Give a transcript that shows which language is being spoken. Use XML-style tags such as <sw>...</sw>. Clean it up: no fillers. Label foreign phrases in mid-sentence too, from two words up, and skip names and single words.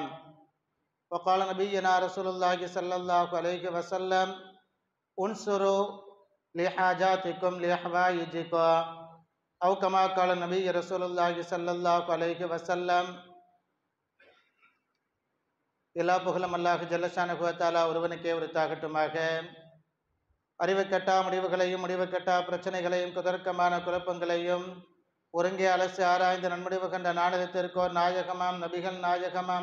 <ar>وقال نبينا رسول الله صلى الله عليه وسلم: انصروا لحاجاتكم لحوائجكم. أو كما قال النبي رسول الله صلى الله عليه وسلم.</ar> <ta>எல்லா புகழும் அல்லாஹ்</ta> <ar>جل شأنه وتعالى</ar> <ta>ஒருவனுக்கே உரித்தாகட்டுமாக. அறிவுக்கட்டா முடிவுகளையும் முடிவுக்கட்டா பிரச்சனைகளையும் குதர்க்கமான குழப்பங்களையும் ஒருங்கே அலசி ஆராய்ந்து நன்முடிவு கண்ட நாடகத்திற்கோர் நாயகமாம் நபிகள் நாயகமாம்</ta>